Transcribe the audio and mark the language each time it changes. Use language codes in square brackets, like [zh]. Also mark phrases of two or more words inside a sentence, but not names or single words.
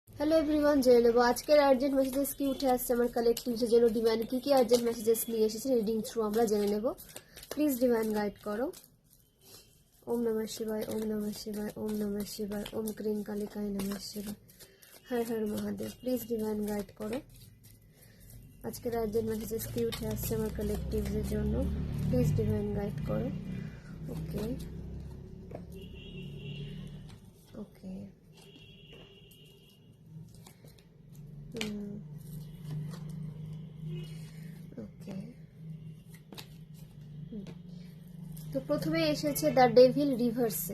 [en] hello everyone, [bn] জেনে নেব আজকের [en] urgent messages [bn] কি উঠে আসছে আমার কালেক্টিভসের জন্য। ডিভাইন কি [en] urgent messages [bn] নিয়ে এসেছে [en] reading through [bn] আমরা জেনে নেব। [en] please divine guide [bn] করো। [sa] ওম নমঃ শিবায়, ওম নমঃ শিবায়, ওম নমঃ শিবায়, ওম ক্রিং কালিকায় নমঃ শিবায়, হর হর মহাদেব। [en] please divine guide [bn] করো আজকের [en] urgent messages [bn] কি উঠে আসছে আমার কালেক্টিভসের জন্য। [en] please divine guide [bn] করো। [en] okay okay okay [bn] তো প্রথমে এসেছে [en] the devil reverse.